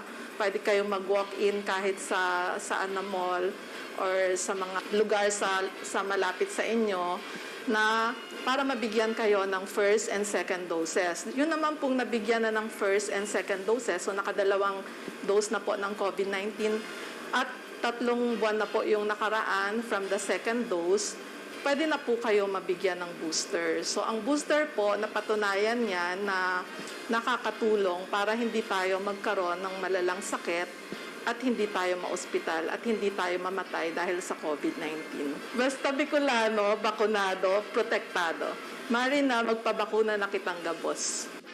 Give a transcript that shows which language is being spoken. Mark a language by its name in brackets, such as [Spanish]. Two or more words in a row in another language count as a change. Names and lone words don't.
[Filipino] Pwede kayong mag-walk-in kahit saan na mall or sa mga lugar sa malapit sa inyo na para mabigyan kayo ng [English] first and second doses. [Filipino] Yun naman pong nabigyan na ng [English] first and second doses, [Filipino] so nakadalawang dose na po ng COVID-19 at 3 buwan na po yung nakaraan [English] from the second dose, [Filipino] pwede na po kayo mabigyan ng booster. So ang booster po, napatunayan niya na nakakatulong para hindi tayo magkaroon ng malalang sakit at hindi tayo maospital at hindi tayo mamatay dahil sa COVID-19. Basta Bicolano, bakunado, protektado. [Bikol] Mari na magpabakuna na kitang gabos.